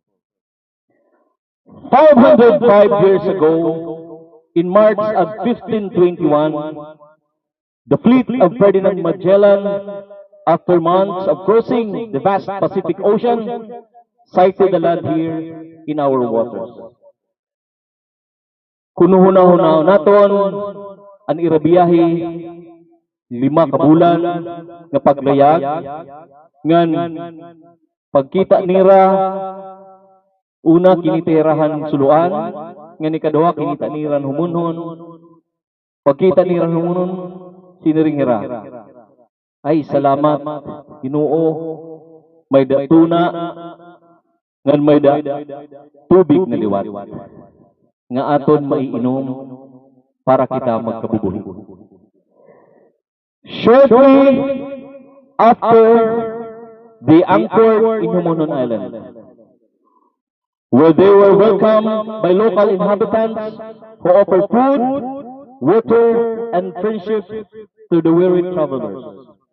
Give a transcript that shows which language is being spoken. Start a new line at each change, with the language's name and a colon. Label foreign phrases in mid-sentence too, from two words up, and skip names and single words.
English: 505 years ago, in March of 1521, the fleet of Ferdinand Magellan, after months of cruising the vast Pacific Ocean, sighted the land here in our waters.
Waray: Kunuhuna-huna naton ang irabiyahe 5 ka bulan nga paglayag ngan pagkita nira una kinitirahan suluan ngan ikaduha kinita niran humunhon pagkita niran humunhon siniring hira ay salamat Ginoo may datuna ngan may tubig na liwat nga aton maiinom para kita magkabubuhi.
English: Shortly after they anchored in Humunon Island, where they were welcomed by local inhabitants who offered food, water, and friendship to the weary travelers.